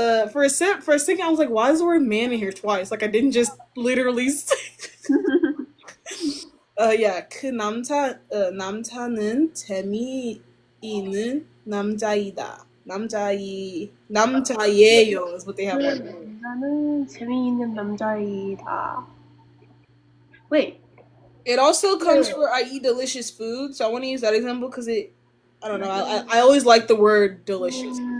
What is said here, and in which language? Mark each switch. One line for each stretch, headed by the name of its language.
English: For a second, I was like, why is the word man in here twice? Like, I didn't just literally say. Yeah.
Korean: 남자는 재미있는 남자이다. 남자예요
English: is what they have on there.
Korean: 나는 재미있는 남자이다.
English: Wait. It also comes for I eat delicious food, so I want to use that example because I don't know. I always like the word delicious.